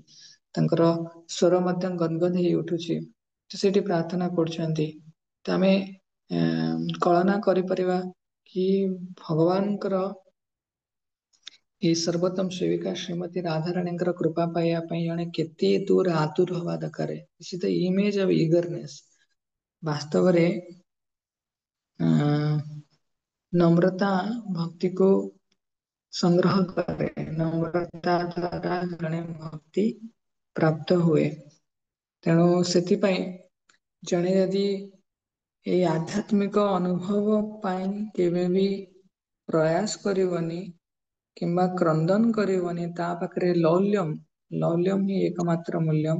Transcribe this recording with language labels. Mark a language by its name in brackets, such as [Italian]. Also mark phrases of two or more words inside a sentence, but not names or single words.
[Odia] ତାଙ୍କର ସ୍ୱର ମଧ୍ୟ ଗଦଗଦ ହେଇ ଉଠୁଛି। ତ ସେଠି ପ୍ରାର୍ଥନା କରୁଛନ୍ତି। ତ ଆମେ କଳନା କରିପାରିବା କି ଭଗବାନଙ୍କର ଏଇ ସର୍ବୋତ୍ତମ ସେବିକା ଶ୍ରୀମତୀ ରାଧାରାଣୀଙ୍କର କୃପା ପାଇବା ପାଇଁ ଜଣେ କେତେ ଦୂର ଆତୁର ହବା ଦରକାର। [English] This is the image of eagerness। [Odia] ବାସ୍ତବରେ ନମ୍ରତା ଭକ୍ତିକୁ ସଂଗ୍ରହ କରେ। ନମ୍ରତା ଦ୍ୱାରା ଜଣେ ଭକ୍ତି ପ୍ରାପ୍ତ ହୁଏ। ତେଣୁ ସେଥିପାଇଁ ଜଣେ ଯଦି ଏଇ ଆଧ୍ୟାତ୍ମିକ ଅନୁଭବ ପାଇଁ କେବେ ବି ପ୍ରୟାସ କରିବନି କିମ୍ବା କ୍ରନ୍ଦନ କରିବନି, ତା ପାଖରେ ଲୌଲ୍ୟମ୍ ହିଁ ଏକମାତ୍ର ମୂଲ୍ୟ।